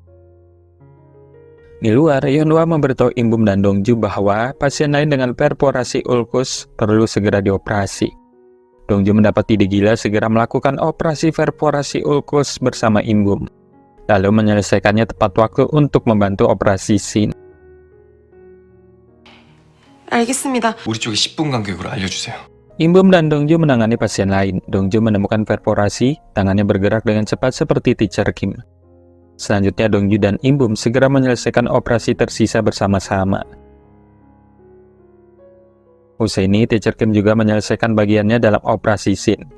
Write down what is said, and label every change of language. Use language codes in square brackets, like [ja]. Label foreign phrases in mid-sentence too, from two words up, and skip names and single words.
[id] Di luar, Yeonhwa memberitahu Inbum dan Dongju bahwa pasien lain dengan perforasi ulkus perlu segera dioperasi. Dongju mendapat ide gila segera melakukan operasi perforasi ulkus bersama Inbum, lalu menyelesaikannya tepat waktu untuk membantu operasi Shin. [ko] 알겠습니다. 우리 쪽에 10분 간격으로 알려주세요. [id] Inbum dan Dongju menangani pasien lain. Dongju menemukan perforasi, tangannya bergerak dengan cepat seperti Teacher Kim. Selanjutnya Dongju dan Inbum segera menyelesaikan operasi tersisa bersama-sama. Usai ini, Teacher Kim juga menyelesaikan bagiannya dalam operasi Shin.